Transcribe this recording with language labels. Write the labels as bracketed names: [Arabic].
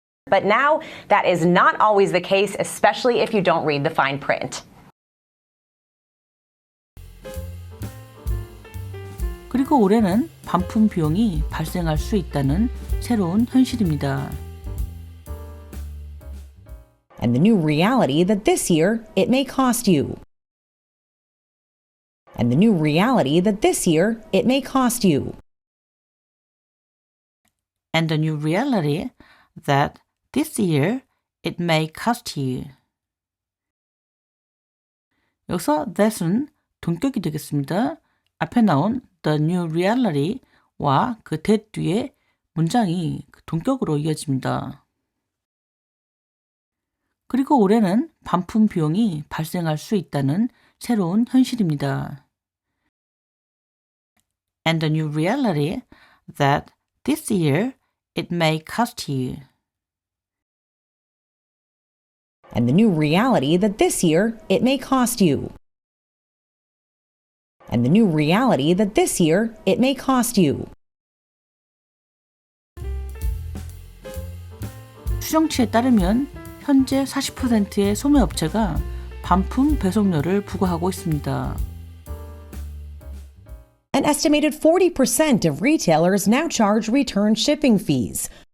[English] But now, that is not always the case, especially if you don't read the fine print. [Korean] 그리고 올해는 반품 비용이 발생할 수 있다는 새로운 현실입니다. [English] And the new reality that this year it may cost you. And the new reality that this year it may cost you. And the new reality that this year it may cost you. [Korean] 여기서 that은 동격이 되겠습니다. 앞에 나온 [English] the new reality [Korean] 와 그 that 뒤에 문장이 동격으로 이어집니다. 그리고 올해는 반품 비용이 발생할 수 있다는 새로운 현실입니다. [English] And the new reality that this year it may cost you. And the new reality that this year it may cost you. And the new reality that this year it may cost you. [Korean] 추정치에 따르면 현재 40%의 소매업체가 반품 배송료를 부과하고 있습니다. [English] An estimated 40% of retailers now charge return shipping fees.